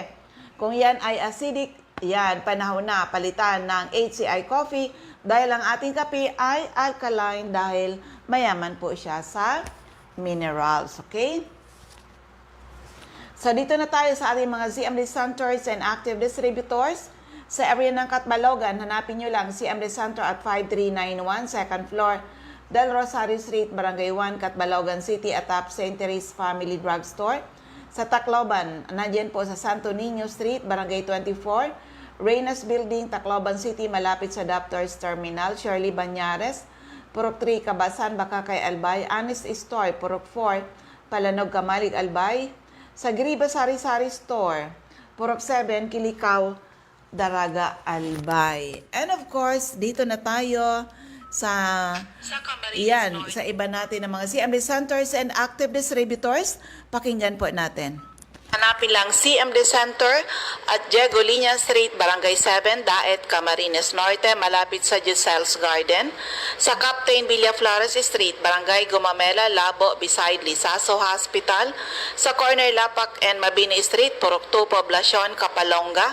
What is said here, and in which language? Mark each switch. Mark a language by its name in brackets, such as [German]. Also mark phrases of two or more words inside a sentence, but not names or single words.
[Filipino] Kung yan ay acidic, yan, panahon na palitan ng HCI coffee dahil ang ating kape ay alkaline dahil mayaman po siya sa minerals. Okay? So, dito na tayo sa ating mga [English] CMD Centers and Active Distributors. [Filipino] Sa area ng Catbalogan, hanapin nyo lang CMD Center at 5391, [English] second floor, Del Rosario Street, Barangay 1, Catbalogan City, atop St. [Filipino] Therese Family Drugstore. Sa Tacloban, nandiyan po sa Santo Niño Street, Barangay 24, Reynas Building, Tacloban City, malapit sa Doctors Terminal, Shirley Banyares, Purok 3, Kabasan, Bakakay, Albay, Honest Store, Purok 4, Palanog, Kamalig, Albay, sa Griba Sari-Sari Store, Purok 7, Kilikaw, Daraga, Albay. [English] And of course, [Filipino] dito na tayo sa iba natin ng mga [English] CMD Centers and Active Distributors. [Filipino] Pakinggan po natin. Hanapin lang CMD Center at Diego Liña Street, Barangay 7, Daet, Camarines Norte, malapit sa Giselle's Garden. Sa Captain Villaflores Street, Barangay Gumamela, Labo, beside Lisaso Hospital. Sa corner Lapak and Mabini Street, Purok 2, Poblacion, Kapalonga.